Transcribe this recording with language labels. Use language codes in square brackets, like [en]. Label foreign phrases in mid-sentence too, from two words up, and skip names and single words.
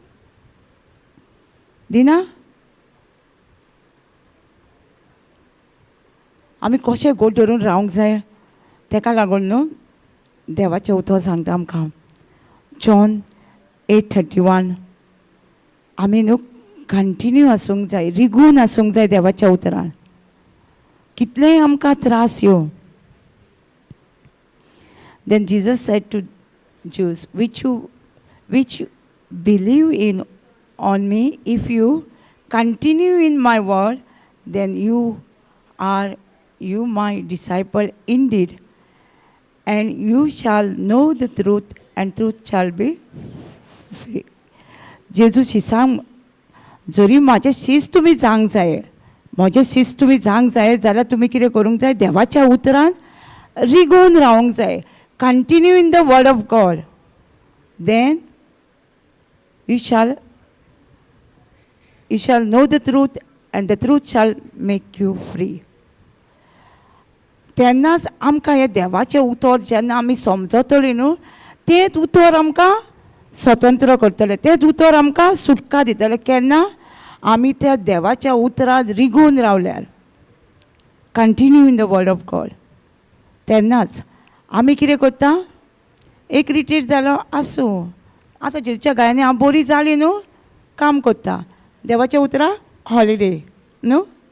[kok] दिना आमी कशें गोट धरून रावंक जाय तेका लागून न्हू देवाचें उतर सांगता आमकां जॉन 8:31 आमी न्हू कंटिन्यू आसूंक जाय रिगून आसूंक जाय देवाच्या उतरान कितलेय आमकां त्रास येवं [en] Then Jesus said to Jews, which believe in on me, if you continue in my word, then you my disciple indeed, and you shall know the truth, and truth shall be free. [kok] जेजू शिसांक जरी म्हाजे शीस तुमी जावंक जाय म्हजे शीस तुमी जावंक जाय जाल्यार तुमी कितें करूंक जाय देवाच्या उतरान रिगोवन रावंक जाय [en] Continue in the word of God, then you shall know the truth, and the truth shall make you free. [kok] तेन्नाच आमकां हें देवाचें उतर जेन्ना आमी समजतलीं न्हू तेंच उतर आमकां स्वतंत्र करतलें तेंच उतर आमकां सुटका दितलें केन्ना आमी त्या देवाच्या उतरांत रिगून रावल्यार [en] continue in the word of God [kok] तेन्नाच आमी कितें करता एक रिट्रीट जालो आसूं आतां जेच्या गायनी हांव बरी जाली न्हू काम करता देवाच्या उतरां हॉलिडे न्हू